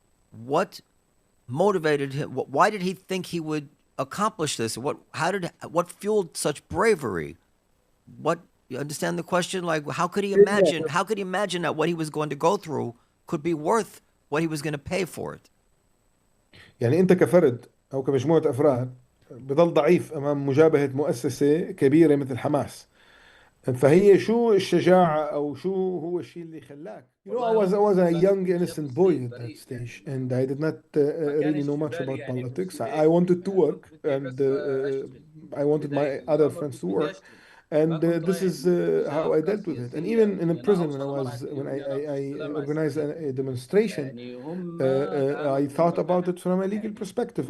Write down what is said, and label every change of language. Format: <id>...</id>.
<en>What motivated him? Why did he think he would accomplish this? What fueled such bravery? You understand the question? How could he imagine? How could he imagine that what he was going to go through could be worth what he was going to pay for it?</en> <ar>يعني أنت كفرد أو كمجموعة أفراد بضل ضعيف أمام مجابهة مؤسسة كبيرة مثل حماس. فهي شو الشجاعة أو شو هو الشيء اللي خلاك؟</ar> <en>I was a young innocent boy at that stage, and I did not really know much about politics. I wanted to work, and I wanted my other friends to work. And this is how I dealt with it. And even in a prison, when I organized a demonstration, I thought about it from a legal perspective.</en>